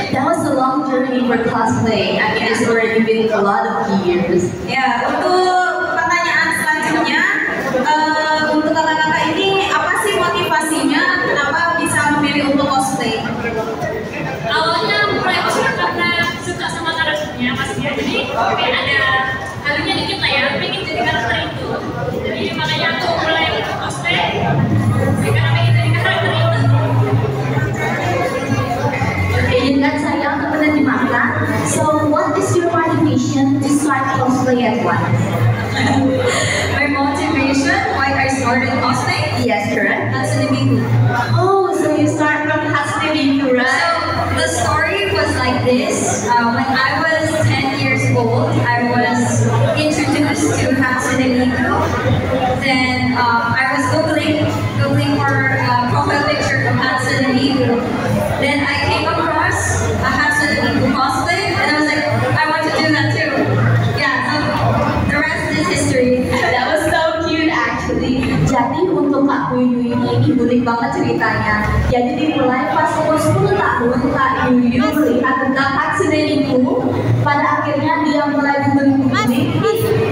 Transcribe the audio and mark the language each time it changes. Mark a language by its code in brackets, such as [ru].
[en] That was a long journey for cosplay. I mean, it's already been a lot of years. [id] Ya, untuk pertanyaan selanjutnya, untuk kakak-kakak ini apa sih motivasinya? Kenapa bisa memilih untuk cosplay? Awalnya mulai cosplay karena suka sama karakternya pastinya. Jadi kayak ada halunya dikit lah ya, pengen jadi karakter itu. Jadi makanya aku mulai cosplay karena pengen jadi karakter itu. Okay, dan saya untuk menerjemahkan. [en] So, what is your motivation to start cosplay at once? My motivation why I started cosplay? Yes, correct. Hatsune Miku. Oh, so you start from Hatsune Miku, right? So the story was like this. When I was 10 years old, I was introduced to Hatsune Miku. Then I was googling for a profile picture of Hatsune Miku. Then I came across a Hatsune Miku cosplay, and I was like, I want to do that too. Yeah, so the rest is history. That was so cute actually. [id] Jadi untuk Kak Yuyu ini unik banget ceritanya. Jadi dimulai pas umur 10 tahun Kak Yuyu melihat tentang Hatsune Miku. Pada akhirnya dia mulai butuh-butuh.